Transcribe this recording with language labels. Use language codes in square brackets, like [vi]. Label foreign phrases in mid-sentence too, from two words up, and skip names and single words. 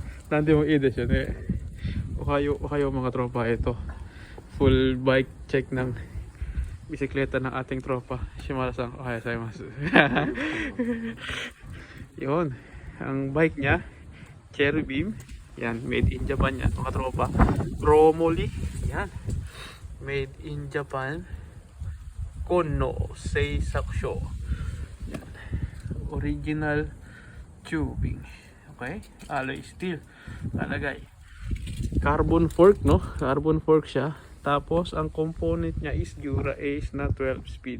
[ja] なんでもいいですよね。 [tl] おはよう mga tropa. Ito, [en] full bike check [tl] ng bisikleta ng ating tropa. [ja] Shimara-san, おはようございます. [tl] Yun, ang bike niya, Cherry Beam. Yan, [en] made in Japan [tl] yan mga tropa. Chromoly, yan. [en] Made in Japan. Kono Seisakusho. Yan. Original tubing. Okay? Alloy steel. Talagay. Carbon fork, no? Carbon fork [tl] siya. Tapos, ang component niya is Dura Ace na 12 speed.